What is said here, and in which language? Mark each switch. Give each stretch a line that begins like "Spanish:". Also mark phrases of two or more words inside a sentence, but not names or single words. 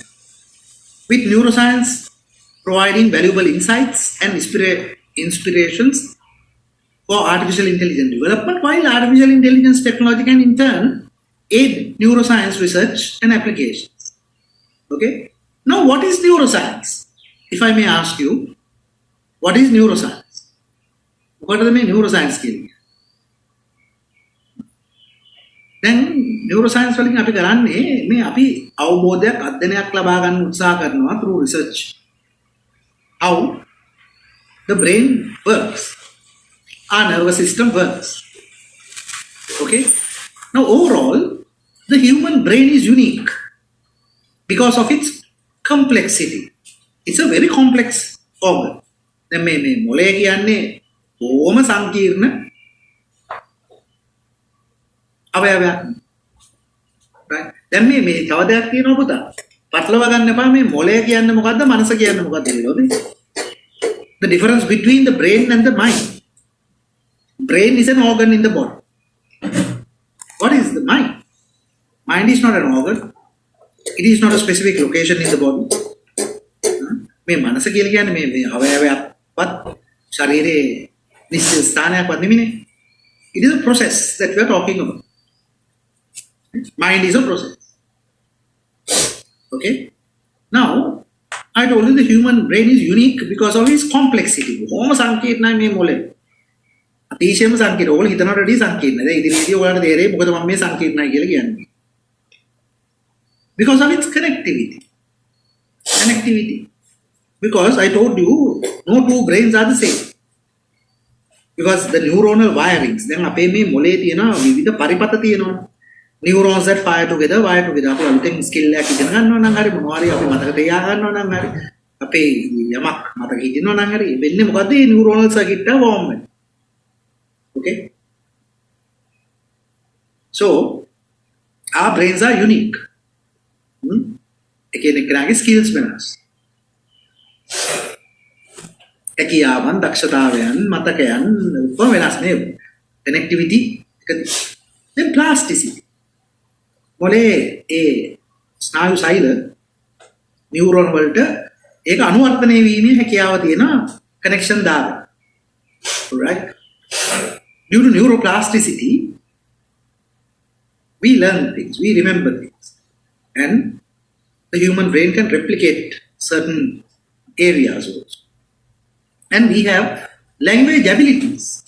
English: With neuroscience providing valuable insights and inspirations for artificial intelligence development, while artificial intelligence technology can in turn aid neuroscience research and applications. Okay? Now, what is neuroscience? If I may ask you, what is neuroscience? What are the neuroscience
Sinhala: කියන්නේ? දැන් neuroscience වලින් අපි කරන්නේ මේ අපි අවබෝධයක් අධ්‍යයනයක් ලබා ගන්න උත්සාහ කරනවා
English: through research. How the brain works, our nervous system works. Okay? Now, overall, the human brain is unique because of its complexity. It's a very complex organ.
Sinhala: දැන් මේ මොළය කියන්නේ බොහොම සංකීර්ණ අවයවයක්. right? දැන් මේ තව දෙයක් තියෙනවා පුතා. පටලවා ගන්න එපා මේ මොළය කියන්නේ මොකද්ද මනස කියන්නේ මොකද්ද කියලා.
English: The difference between the brain and the mind. Brain is an organ in the body. What is the mind? Mind is not an organ. It is not a specific location in the body.
Sinhala: මේ මනස කියලා කියන්නේ මේ අවයවයක්වත් ශරීරයේ නිශ්චිත ස්ථානයක්වත් නෙමෙයි.
English: It is a process that we are talking about. Mind is a process. Okay? Now, I told you the human brain is unique because of its complexity.
Sinhala: බොහොම සංකීර්ණයි මේ මොළය. අතිශයම සංකීර්ණ. ඕගොල්ලෝ හිතනවට වඩා සංකීර්ණ. දැන් ඉදිරියේදී ඔයාලට තේරෙයි මොකද මම මේ සංකීර්ණයි කියලා කියන්නේ.
English: Because of its connectivity. Connectivity. Because I told you, no two brains are the same. Because the neuronal wirings,
Sinhala: දැන් අපේ මේ මොලේ තියෙන විවිධ පරිපත තියෙනවා.
English: Neurons that fire together.
Sinhala: අපි අලුතෙන් ස්කිල් එකක් ඉගෙන ගන්නවා නම් හරි මොනවා හරි අපි මතක තියා ගන්නවා නම් හරි අපේ යමක් මතක හිටිනවා නම් හරි වෙන්නේ මොකද්ද මේ
English: neuronal circuit
Sinhala: එක form වෙන්නේ.
English: Okay? So, our brains are unique.
Sinhala: එකිනෙකාගේ skills වෙනස්. හැකියාවන්, දක්ෂතාවයන්, මතකයන් ඔක්කොම වෙනස් නේ.
English: Connectivity then plasticity.
Sinhala: මොලේ ඒ ස්නායු සෛල නියුරෝන් වලට ඒක අනුවර්තනය වීමේ හැකියාව තියෙන කනෙක්ෂන් දාන.
English: Right? Due to neuroplasticity, we learn things, we remember things. And the human brain can replicate certain areas also. And we have language abilities.